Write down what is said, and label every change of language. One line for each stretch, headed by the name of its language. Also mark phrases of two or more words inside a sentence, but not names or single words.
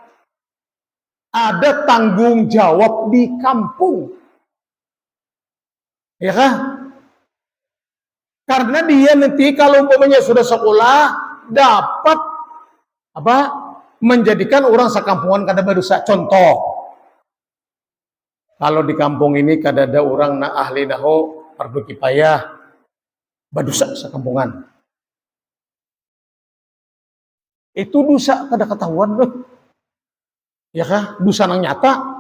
Indonesian: Ada tanggung jawab di kampung. Ya kan? Karena dia nanti kalau umpamanya sudah sekolah, dapat apa? Menjadikan orang sekampungan kada berdosa. Contoh, kalau di kampung ini kada ada orang na ahli naho fardu kifayah berdosa sekampungan. Itu dosa kada ketahuan loh.
Banjar: Ya kah? Dosa nang nyata.